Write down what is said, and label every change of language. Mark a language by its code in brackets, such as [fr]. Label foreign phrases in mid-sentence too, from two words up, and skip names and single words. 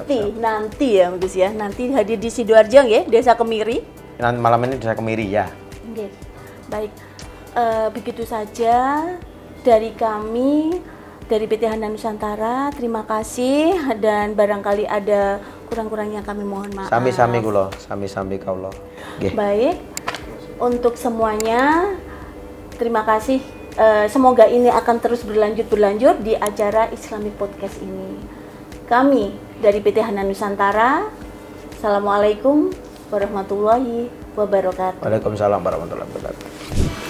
[id] nanti ya Gus ya, nanti hadir di Sidoarjo ya, Desa Kemiri. Nanti malam ini bisa Kemiri ya. Oke, baik. Begitu saja dari kami, dari PT Hanan Nusantara. Terima kasih dan barangkali ada kurang-kurangnya kami mohon maaf. [jv] Sami-sami kula, sami-sami kaulah. Nggih. [id] Baik, untuk semuanya terima kasih. Semoga ini akan terus berlanjut di acara Islamic Podcast ini. Kami dari PT Hanan Nusantara. [ar] السلام عليكم ورحمة الله وبركاته. وعليكم السلام ورحمة الله وبركاته.